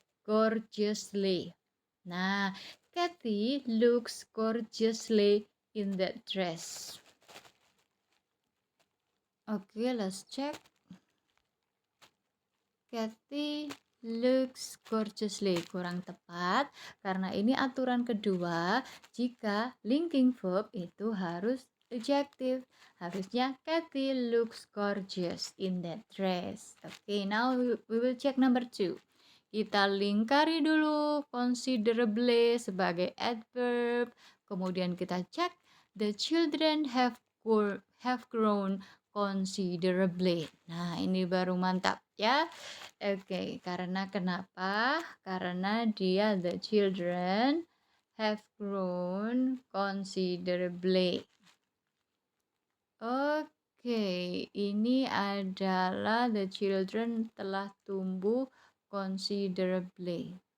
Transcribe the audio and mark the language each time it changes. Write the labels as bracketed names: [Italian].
[English] Gorgeously. Nah, Kathy looks gorgeously in that dress. Okay, let's check. Kathy looks gorgeously. [Indonesian] Kurang tepat karena ini aturan kedua, jika linking verb itu harus adjective. Harusnya [English] Kathy looks gorgeous in that dress. Okay, now we will check number 2. [Indonesian] Kita lingkari dulu considerably sebagai adverb. Kemudian kita cek [English] the children have grown considerably. [Indonesian] Nah, ini baru mantap ya. Oke, karena kenapa? Karena dia [English] the children have grown considerably. [Indonesian] Oke, ini adalah [English] the children [Indonesian] telah tumbuh considerably.